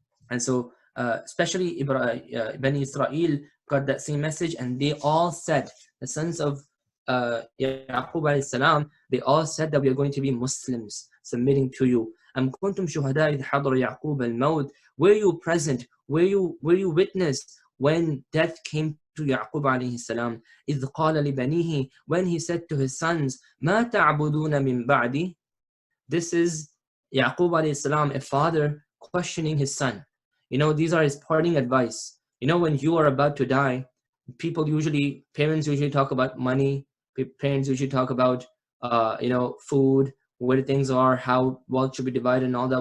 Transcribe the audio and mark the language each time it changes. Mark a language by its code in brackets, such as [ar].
[en] And so especially Bani Israel got that same message, and they all said, the sons of Yaqub alayhi salam, they all said that we are going to be Muslims, submitting to you. [ar] أَمْ كُنْتُمْ شُهَدَاءَ إِذْ حَضَرَ يَعْقُوبَ الْمَوْتِ. [en] Were you present? Were you witnessed when death came to Yaqub alayhi salam? [ar] إِذْ قَالَ لِبَنِيهِ, [en] when he said to his sons, [ar] مَا تَعْبُدُونَ مِن بَعْدِي. [en] This is Yaqub alayhi salam, a father questioning his son. You know, these are his parting advice. You know, when you are about to die, parents usually talk about money. Parents usually talk about, food, where things are, how wealth should be divided, and all that.